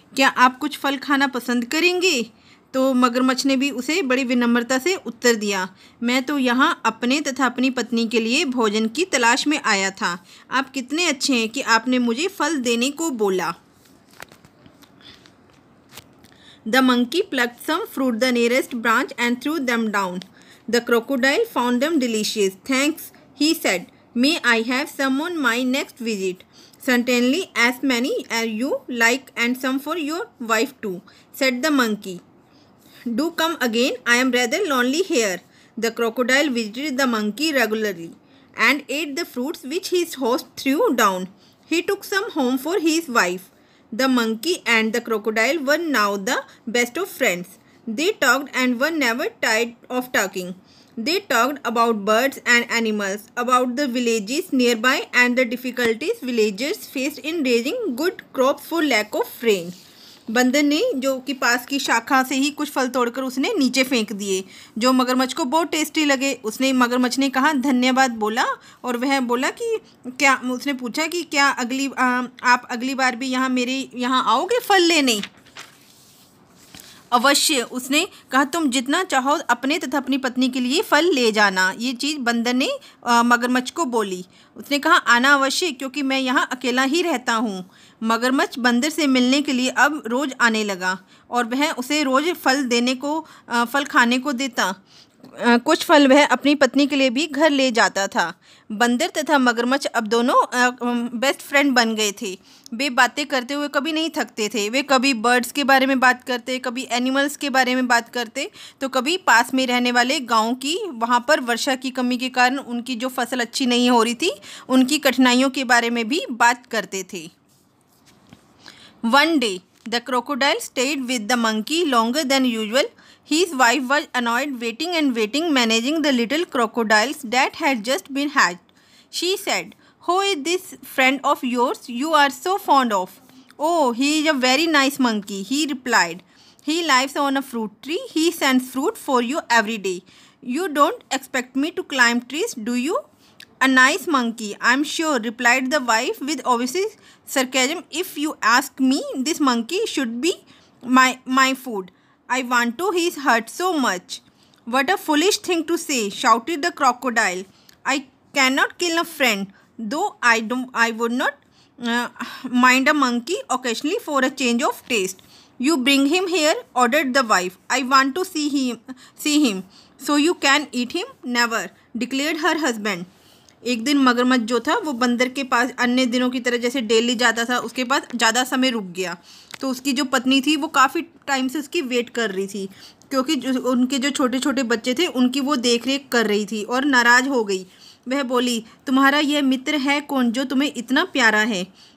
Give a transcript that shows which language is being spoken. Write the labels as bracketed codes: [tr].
[hi] क्या आप कुछ फल खाना पसंद करेंगे?" तो मगरमच्छ ने भी उसे बड़ी विनम्रता से उत्तर दिया, "मैं तो यहाँ अपने तथा अपनी पत्नी के लिए भोजन की तलाश में आया था। आप कितने अच्छे हैं कि आपने मुझे फल देने को बोला।" [en] The monkey plucked some fruit the nearest branch and threw them down. The crocodile found them delicious. "Thanks," he said. "May I have some on my next visit?" "Certainly, as many as you like, and some for your wife too," said the monkey. "Do come again. I am rather lonely here." The crocodile visited the monkey regularly and ate the fruits which his host threw down. He took some home for his wife. The monkey and the crocodile were now the best of friends. They talked and were never tired of talking. They talked about birds and animals, about the villages nearby and the difficulties villagers faced in raising good crops for lack of rain. [hi] बंदर ने जो कि पास की शाखा से ही कुछ फल तोड़कर उसने नीचे फेंक दिए, जो मगरमच्छ को बहुत टेस्टी लगे। मगरमच्छ ने कहा, धन्यवाद बोला, और वह बोला कि उसने पूछा कि क्या आप अगली बार भी मेरे यहाँ आओगे फल लेने? अवश्य, उसने कहा, तुम जितना चाहो अपने तथा अपनी पत्नी के लिए फल ले जाना। ये चीज़ बंदर ने मगरमच्छ को बोली। उसने कहा, आना अवश्य, क्योंकि मैं यहाँ अकेला ही रहता हूँ। मगरमच्छ बंदर से मिलने के लिए अब रोज़ आने लगा और वह उसे रोज़ फल खाने को देता। कुछ फल वह अपनी पत्नी के लिए भी घर ले जाता था। बंदर तथा मगरमच्छ अब दोनों बेस्ट फ्रेंड बन गए थे। वे बातें करते हुए कभी नहीं थकते थे। वे कभी बर्ड्स के बारे में बात करते, कभी एनिमल्स के बारे में बात करते, तो कभी पास में रहने वाले गांव की, वहां पर वर्षा की कमी के कारण उनकी जो फसल अच्छी नहीं हो रही थी, उनकी कठिनाइयों के बारे में भी बात करते थे। [en] One day, the crocodile stayed with the monkey longer than usual. His wife was annoyed, waiting, managing the little crocodiles that had just been hatched. She said, "Who is this friend of yours you are so fond of?" "Oh, he is a very nice monkey," he replied. "He lives on a fruit tree. He sends fruit for you every day. You don't expect me to climb trees, do you?" "A nice monkey, I'm sure," replied the wife with obvious sarcasm. "If you ask me, this monkey should be my food. I want to his hurt so much." "What a foolish thing to say," shouted the crocodile. "I cannot kill a friend, though I would not mind a monkey occasionally for a change of taste." "You bring him here," ordered the wife. "I want to see him. So you can eat him?" "Never," declared her husband. [hi] एक दिन मगरमच्छ जो था वो बंदर के पास अन्य दिनों की तरह जैसे डेली जाता था, उसके पास ज़्यादा समय रुक गया। तो उसकी जो पत्नी थी वो काफ़ी टाइम से उसकी वेट कर रही थी, क्योंकि उनके जो छोटे छोटे बच्चे थे उनकी वो देख रेख कर रही थी, और नाराज़ हो गई। वह बोली, "तुम्हारा यह मित्र है कौन जो तुम्हें इतना प्यारा है?"